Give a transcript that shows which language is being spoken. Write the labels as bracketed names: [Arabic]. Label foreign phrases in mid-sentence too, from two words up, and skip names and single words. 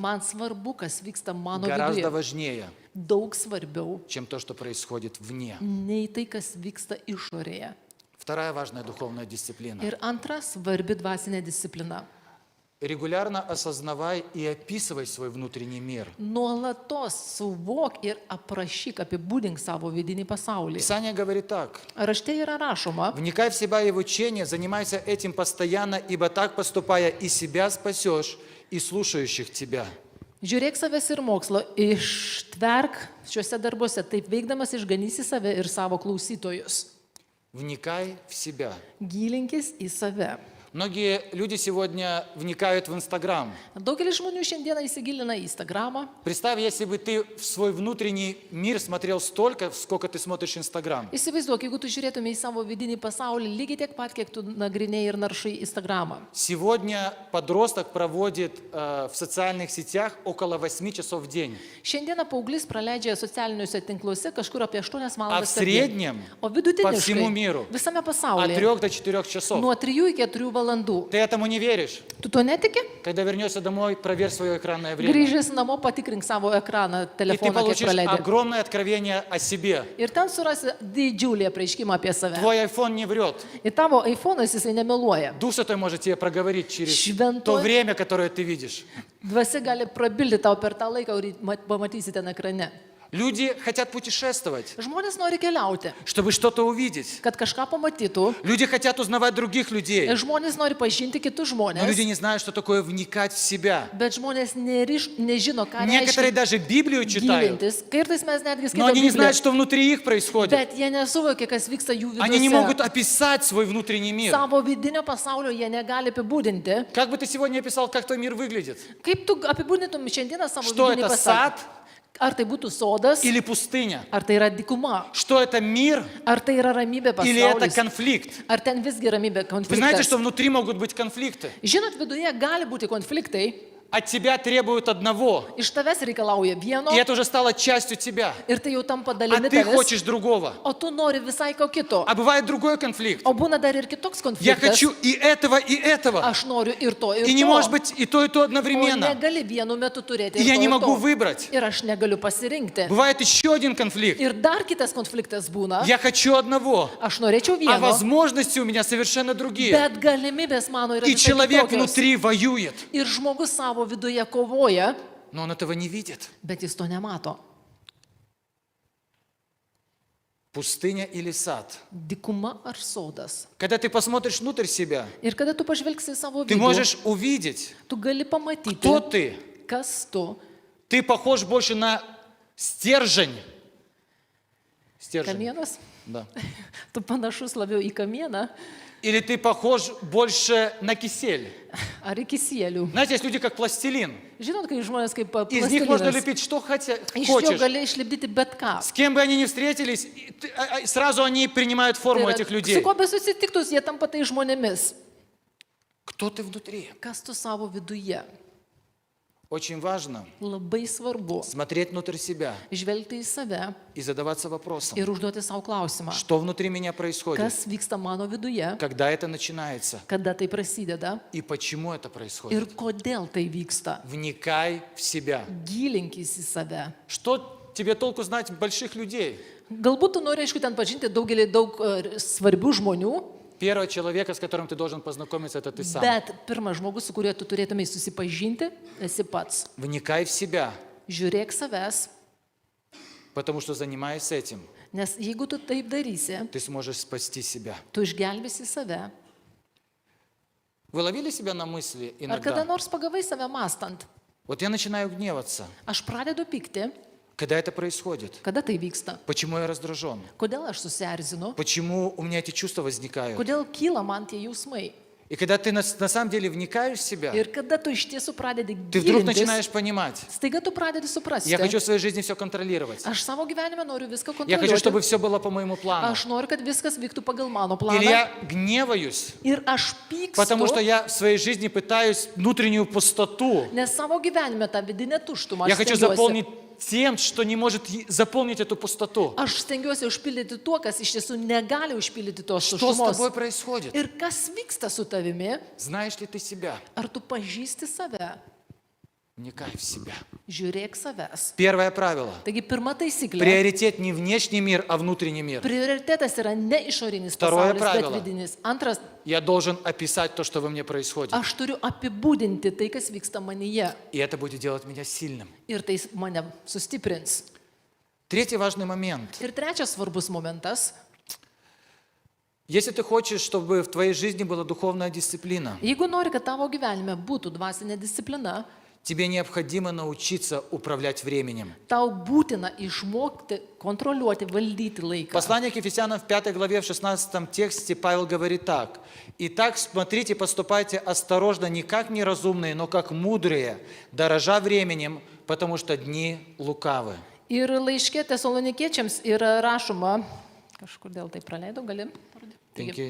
[Lithuanian] Man svarbu, kas vyksta mano [Russian] Гораздо [Lithuanian] viduje. [Russian] важнее, [Lithuanian] Daug svarbiau [Russian] чем то, что происходит вне. [Lithuanian] nei tai, kas vyksta išorėje. [Russian] Вторая важная духовная дисциплина. [Lithuanian] Ir antra svarbi dvasinė disciplina. [Russian] Регулярно осознавай и описывай свой внутренний мир. [Lithuanian] Nuolatos suvok ir aprašyk, apibūdink savo vidinį pasaulį. [Russian] Писание говорит так. [Lithuanian] Rašte yra rašoma, [Russian] Вникай в себя и в учение, занимайся этим постоянно, ибо так поступая и себя спасешь, и слушающих тебя. [Lithuanian] žiūrėk savęs ir mokslo, ištverk šiuose darbuose, taip veikdamas išganysi save ir savo klausytojus. [Russian] Вникай в себя. [Lithuanian] Gilinkis į save. [Russian] Многие люди сегодня вникают в Инстаграм. [Lithuanian] Daugelis žmonių šiandieną įsigilina į Instagramą. [Russian] Представь, если бы ты в свой внутренний мир смотрел столько, сколько ты смотришь Инстаграм. [Lithuanian] Įsivaizduok, jeigu tu žiūrėtumė į savo vidinį pasaulį lygiai tiek pat, kiek tu nagrinėjai ir naršai Instagramą. [Russian] Сегодня подросток проводит в социальных сетях около 8 часов в день. [Lithuanian] Šiandieną paauglys praleidžia socialiniuose tinkluose kažkur apie 8 [Russian] А в [Lithuanian] valandas per dieną. [Russian] среднем [Lithuanian] O [Russian] по всему [Lithuanian] vidutiniškai [Russian] миру [Lithuanian] visame [Russian] от [Lithuanian] pasaulyje [Russian] 3 до 4 часов. [Lithuanian] nuo 3 iki 4 valandų. [Russian] Ты этому не веришь? [Lithuanian] Tu to netiki? [Russian] Когда вернешься домой, проверь свое экранное время. [Lithuanian] Grįžęs namo patikrink savo ekraną, [Russian] И ты [Lithuanian] telefoną, kiek [Russian] получишь [Lithuanian] praleidai. [Russian] огромное откровение о себе. [Lithuanian] Ir ten surasi didžiulį apreiškimą apie save. [Russian] Твой iPhone не врет. [Lithuanian] Ir tavo iPhone'as jisai nemeluoja. [Russian] Дух Святой может тебе проговорить через [Lithuanian] Šventoji [Russian] то время, которое ты видишь. [Lithuanian] dvasia gali prabilti tau per tą laiką, kurį pamatysite na ekrane. [Russian] Люди хотят путешествовать, [Lithuanian] Žmonės nori keliauti, [Russian] чтобы что-то увидеть. [Lithuanian] kad kažką pamatytų. [Russian] Люди хотят узнавать других людей. [Lithuanian] Ir žmonės nori pažinti kitus [Russian] Но люди [Lithuanian] žmonės. [Russian] не знают, что такое вникать в себя. [Lithuanian] Bet žmonės nežino, ką [Russian] Некоторые [Lithuanian] reiškia [Russian] даже Библию читают, [Lithuanian] gilintis. Kartais mes netgi [Russian] но [Lithuanian] skaitome [Russian] они не знают, [Lithuanian] Bibliją, [Russian] что внутри их происходит. [Lithuanian] bet jie nesuvokia, kas vyksta jų [Russian] Они не могут [Lithuanian] viduje. [Russian] описать свой внутренний мир. [Lithuanian] Savo vidinio pasaulio jie negali apibūdinti. [Russian] Как бы ты сегодня описал, как твой мир выглядит? [Lithuanian] Kaip tu apibūdintum šiandieną savo [Russian] Что [Lithuanian] vidinį [Russian] это, [Lithuanian] pasaulį? [Russian] сад [Lithuanian] Ar tai būtų sodas, [Russian] или пустыня? [Lithuanian] ar tai yra dykuma, [Russian] Что это мир [Lithuanian] ar tai yra ramybė [Russian] или это [Lithuanian] pasaulis, [Russian] конфликт? [Lithuanian] ar ten visgi ramybė [Russian] Вы знаете, [Lithuanian] konfliktas. [Russian] что внутри могут быть конфликты? [Lithuanian] Žinot, viduje gali būti konfliktai, [Russian] От тебя требуют одного, [Lithuanian] iš tavęs reikalauja vieno [Russian] и это уже стало частью тебя. [Lithuanian] ir tai jau tampa [Russian] А [Lithuanian] dalimi [Russian] ты [Lithuanian] tavęs, [Russian] хочешь другого. [Lithuanian] o tu nori visai ko kito. [Russian] А бывает другой конфликт. [Lithuanian] O būna dar ir kitoks [Russian] Я [Lithuanian] konfliktas. [Russian] хочу и этого. [Lithuanian] Aš noriu ir to, ir [Russian] И не [Lithuanian] to. [Russian] может быть и то [Lithuanian] O [Russian] одновременно. [Lithuanian] negali vienu metu turėti [Russian] И [Lithuanian] ir [Russian] я [Lithuanian] to, [Russian] не [Lithuanian] ir [Russian] могу [Lithuanian] to. [Russian] выбрать. [Lithuanian] Ir aš negaliu pasirinkti. [Russian] Бывает еще один конфликт. [Lithuanian] Ir dar kitas konfliktas būna. [Russian] Я хочу одного, [Lithuanian] Aš norėčiau [Russian] а [Lithuanian] vieno, [Russian] возможности у меня совершенно другие. [Lithuanian] bet galimybės mano yra [Russian] И [Lithuanian] visai [Russian] человек [Lithuanian] kitokios. [Russian] внутри воюет, [Lithuanian] Ir žmogus savo viduje kovoja, [Russian] но он этого не видит. [Lithuanian] bet jis to nemato. [Russian] Пустыня или сад? [Lithuanian] Dykuma ar sodas. [Russian] Когда ты посмотришь внутрь себя, [Lithuanian] Ir kada tu pažvelgsi į savo [Russian] ты [Lithuanian] vidų, [Russian] можешь увидеть, [Lithuanian] tu gali pamatyti, [Russian] кто ты. [Lithuanian] kas tu. [Russian] Ты похож больше на стержень. Стержень. [Lithuanian] Kamienas? [Russian] Да. [Lithuanian] Tu panašus labiau į kamieną [Russian] Или ты похож больше на кисель. [Lithuanian] ar į kisielių. [Russian] Знаете, есть люди как пластилин. [Lithuanian] Žinot, kai žmonės kaip [Russian] Из них можно [Lithuanian] plastilinas. [Russian] лепить что [Lithuanian] Iš jo [Russian] хочешь. [Lithuanian] gali išlipdyti bet ką. [Russian] С кем бы они ни встретились, сразу они принимают форму [Lithuanian] Tai yra, [Russian] этих [Lithuanian] su [Russian] людей. [Lithuanian] kuo besusitiktus, jie tampa tai žmonėmis. [Russian] Кто ты внутри? [Lithuanian] Kas tu savo viduje? [Russian] Очень важно [Lithuanian] Labai svarbu [Russian] смотреть внутрь себя [Lithuanian] žvelgti į save [Russian] и задаваться вопросом, [Lithuanian] ir užduoti savo klausimą. [Russian] что внутри меня происходит, [Lithuanian] Kas vyksta mano viduje, [Russian] когда это начинается [Lithuanian] kada tai prasideda [Russian] и почему это [Lithuanian] ir [Russian] происходит. [Lithuanian] kodėl tai vyksta. [Russian] Вникай в себя. [Lithuanian] Gilinkis į save. [Russian] Что тебе толку знать больших людей? [Lithuanian] Galbūt tu nori, aišku, ten pažinti daug svarbių žmonių, [Russian] Первого человека, с которым ты должен познакомиться, это ты сам. [Lithuanian] bet pirmas žmogus, su kuriuo tu turėtumai susipažinti, esi pats. [Russian] Вникай в себя, [Lithuanian] Žiūrėk savęs, [Russian] потому что занимаясь этим, [Lithuanian] nes jeigu tu taip darysi, [Russian] ты сможешь спасти себя. [Lithuanian] tu išgelbėsi save. [Russian] Вы ловили себя на мысли [Lithuanian] Ar kada [Russian] иногда? [Lithuanian] nors pagavai save mastant? [Russian] Вот я начинаю гневаться. [Lithuanian] Aš pradedu pykti, [Russian] Когда это происходит? [Lithuanian] kada tai vyksta. [Russian] Почему я раздражен? [Lithuanian] Kodėl aš susierzinu? [Russian] Почему у меня эти чувства возникают? [Lithuanian] Kodėl kyla man tie jausmai? [Russian] И когда ты на самом деле вникаешь в себя, [Lithuanian] Ir kada tu iš tiesų pradedi [Russian] ты вдруг [Lithuanian] gilintis, [Russian] начинаешь понимать, [Lithuanian] staiga tu pradedi suprasti. [Russian] я хочу в своей жизни все контролировать. [Lithuanian] Aš savo gyvenime noriu viską [Russian] Я хочу, чтобы [Lithuanian] kontroliuoti. [Russian] все было по моему плану. [Lithuanian] Aš noriu, kad viskas vyktų pagal mano [Russian] Или [Lithuanian] planą. [Russian] я гневаюсь, [Lithuanian] Ir aš [Russian] потому что [Lithuanian] pykstu, [Russian] я в своей жизни пытаюсь внутреннюю пустоту. [Lithuanian] nes savo gyvenime tą vidinę tuštumą [Russian] Я [Lithuanian] aš [Russian] хочу [Lithuanian] stengiuosi. [Russian] заполнить тем, что не может заполнить эту пустоту. [Lithuanian] Aš stengiuosi užpildyti tuo, kas iš tiesų negali užpildyti tos [Russian] Что с [Lithuanian] tuštumos. [Russian] тобой происходит? [Lithuanian] Ir kas vyksta su tavimi? [Russian] Знаешь ли ты себя? [Lithuanian] Ar tu pažįsti save? [Russian] Вникай в себя. [Lithuanian] Žiūrėk savęs. [Russian] Первое правило. [Lithuanian] Taigi pirma taisyklė. [Russian] Приоритет не внешний мир, а внутренний мир. [Lithuanian] Prioritetas yra ne išorinis [Russian] Vtaroje [Lithuanian] pasaulis, bet [Russian] pravilo. [Lithuanian] vidinis. Antras, [Russian] Я должен описать то, что во мне происходит. [Lithuanian] aš turiu apibūdinti tai, kas vyksta manyje. [Russian] И это будет делать меня сильным. [Lithuanian] Ir tai mane sustiprins. [Russian] Третий важный момент. [Lithuanian] Ir trečias svarbus momentas. [Russian] Если ты хочешь, чтобы в твоей жизни была духовная дисциплина, [Lithuanian] Jeigu nori, kad tavo gyvenime būtų dvasinė disciplina, [Russian] тебе необходимо научиться управлять временем. [Lithuanian] tau būtina išmokti kontroliuoti, valdyti laiką. [Russian] Послание к Ефесянам в 5 главе, в 16 тексте Павел говорит так. «Итак, смотрите, поступайте осторожно, не как неразумные, но как мудрые, дорожа временем, потому что дни лукавы». [Lithuanian] Ir laiškė tesalonikiečiams yra rašoma, kažkur dėl tai praleidau, gali parodyti.